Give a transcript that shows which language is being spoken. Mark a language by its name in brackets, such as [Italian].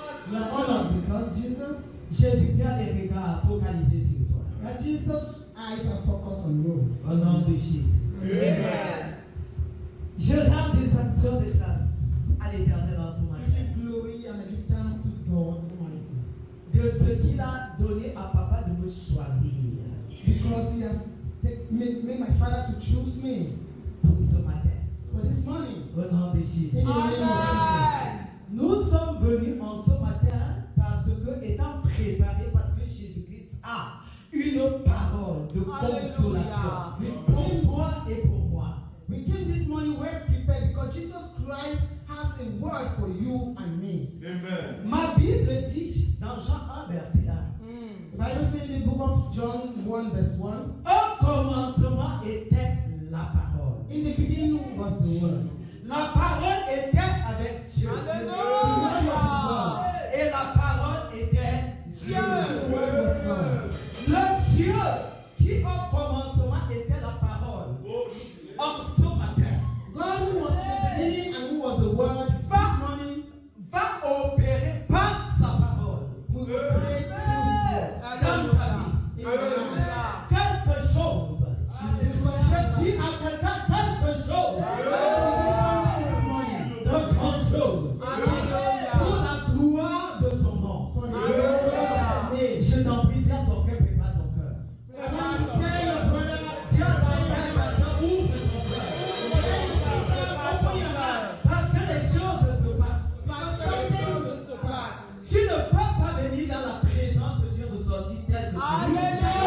[English] You are honored because Jesus, [French] Jésus tient les regards focalisés sur toi. [English] that Jesus' eyes are focused on you. [French] Au nom de Jésus. Amen. Je rends des actions de grâce à l'Éternel en ce [English] I [French] matin. [English] give glory and I give thanks to God Almighty [French] De ce qu'il a donné à papa de me choisir [English] because He has made my Father to choose me [French] pour ce matin. [English] for this morning. [French] Au nom de Jésus. [English] In the name of Jesus. [French] Nous sommes venus en ce matin parce que, étant préparés, parce que Jésus-Christ a une parole de consolation pour toi et pour moi. [English] We came this morning well prepared because Jesus Christ has a word for you and me. Amen. [French] Ma Bible dit dans Jean 1, verset 1. [English] The Bible says in the book of John 1 verse 1, [French] Au commencement était la parole. [English] in the beginning was the word. [French] La parole était avec Dieu. Alléluia. Et la parole était Dieu. [English] The word was God. [French] Le Dieu qui au commencement était la parole. En ce matin, [English] God who was in the beginning and who was the word this morning [French] va opérer par sa parole. [English] will operate through his word. [French] Dans ta vie. [English] In your life. [French] Quelque chose. Je dis à quelqu'un quelque chose. [English] This morning. [French] De grandes choses. Pour la gloire de son nom. [English] For the glory of his name. [French] Je t'en prie, dis à ton frère, prépare ton cœur. [English] I'm going to tell your brother, [French] Dis à ton frère, ma soeur, ouvre ton cœur. [English] tell your sister, open your heart. [French] Parce que les choses se passent. [English] Something to pass. [French] Tu ne peux pas venir dans la présence de Dieu ressortir tel que tu es.